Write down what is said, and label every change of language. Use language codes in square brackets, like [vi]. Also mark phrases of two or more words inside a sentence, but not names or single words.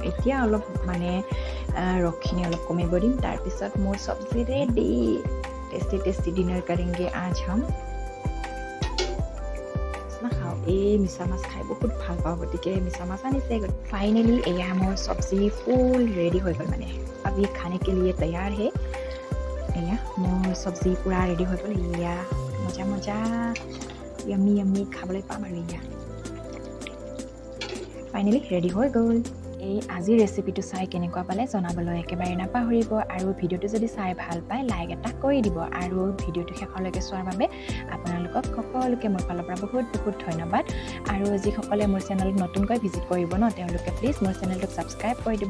[as] এতিয়া অলপ মানে ৰসখিনি অলপ কমিব দিম। তাৰপিছত মোৰ চব্জি ৰেডি। [en] tasty dinner [hi] करेंगे आज हम। [as] নাখাওঁ, এই মিছা মাছ খাই বহুত ভাল পাওঁ, গতিকে মিছা মাছ আনিছে। ফাইনেলি এয়া মোৰ চব্জি ফুল ৰেডি হৈ গ'ল, মানে [hi] अभी खाने के लिए तैयार है। [as] এয়া মোৰ চব্জি পূৰা ৰেডি হৈ গ'ল। ইয়া মজা মজা [en] yummy yummy [as] খাবলৈ পাম আৰু ইয়া ফাইনেলি ৰেডি হৈ গ'ল। এই আজি ৰেচিপিটো চাই কেনেকুৱা পালে জনাবলৈ একেবাৰে নাপাহৰিব। আৰু ভিডিঅ'টো যদি চাই ভাল পায় লাইক এটা কৰি দিব। আৰু ভিডিঅ'টো শেষলৈকে চোৱাৰ বাবে আপোনালোকক সকলোকে মোৰ ফালৰ পৰা বহুত বহুত ধন্যবাদ। আৰু যিসকলে মোৰ চেনেলত নতুনকৈ ভিজিট কৰিব ন, তেওঁলোকে প্লিজ মোৰ চেনেলটোক ছাবস্ক্ৰাইব কৰি দিব।